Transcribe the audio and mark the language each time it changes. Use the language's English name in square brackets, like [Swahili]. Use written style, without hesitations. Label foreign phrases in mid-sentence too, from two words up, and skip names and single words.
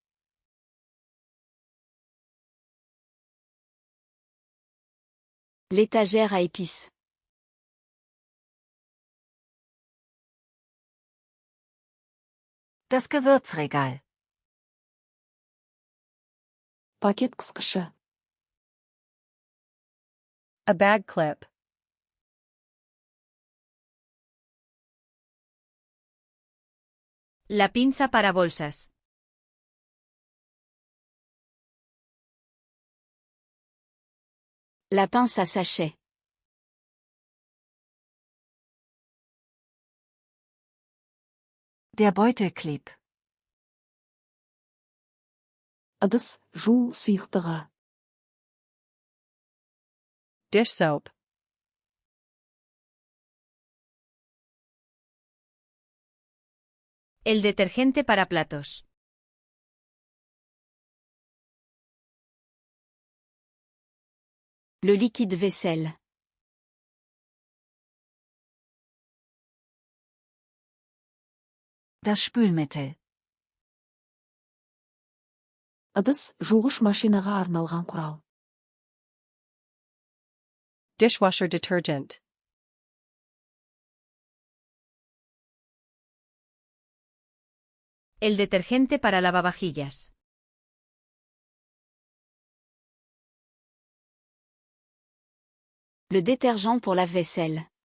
[French] L'étagère à épices. [German] Das Gewürzregal. [Kazakh] Пакет қысқышы. [English] A bag clip. [Spanish] La pinza para bolsas. [French] La pince à sachet. [German] Der Beutelclip. [Kazakh] Ыдыс жуу сұйықтығы. [English] Dish soap. [Spanish] El detergente para platos. [French] Le liquide vaisselle. [German] Das Spülmittel. [Kazakh] Ыдыс жуғыш машинаға арналған құрал. [English] Dishwasher detergent. [Spanish] El detergente para lavavajillas. [French] Le détergent pour lave-vaisselle.